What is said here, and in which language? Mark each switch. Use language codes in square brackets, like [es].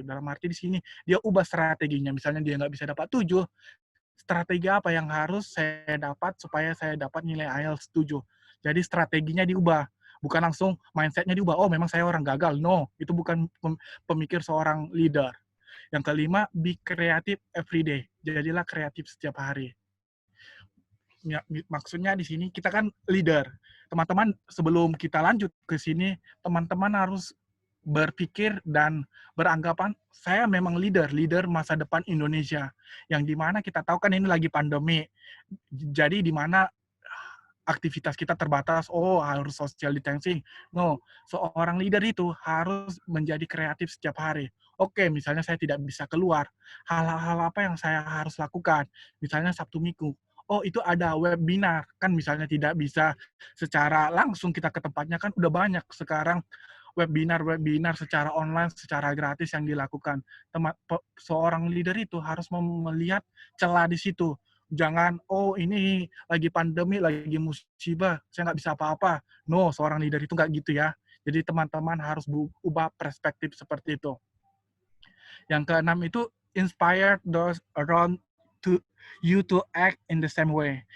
[id] Dalam arti di sini, dia ubah strateginya. Misalnya dia nggak bisa dapat 7, strategi apa yang harus saya dapat supaya saya dapat nilai IELTS 7. Jadi strateginya diubah. Bukan langsung mindset-nya diubah, oh memang saya orang gagal. No, itu bukan pemikir seorang leader. Yang kelima, [en] be creative every day. [id] Jadilah kreatif setiap hari. Ya, maksudnya di sini kita kan leader. Teman-teman, sebelum kita lanjut ke sini, teman-teman harus berpikir dan beranggapan saya memang leader masa depan Indonesia. Yang dimana kita tahu kan ini lagi pandemi. Jadi di mana aktivitas kita terbatas, oh harus social distancing. No, seorang leader itu harus menjadi kreatif setiap hari. Oke, misalnya saya tidak bisa keluar, hal-hal apa yang saya harus lakukan? Misalnya Sabtu Minggu, oh itu ada webinar, kan misalnya tidak bisa secara langsung kita ke tempatnya, kan udah banyak sekarang webinar secara online, secara gratis yang dilakukan. Seorang leader itu harus melihat celah di situ. Jangan, oh ini lagi pandemi, lagi musibah, saya nggak bisa apa-apa. No, seorang leader itu nggak gitu ya. Jadi teman-teman harus ubah perspektif seperti itu. Yang keenam itu, [en] inspire those around to you to act in the same way.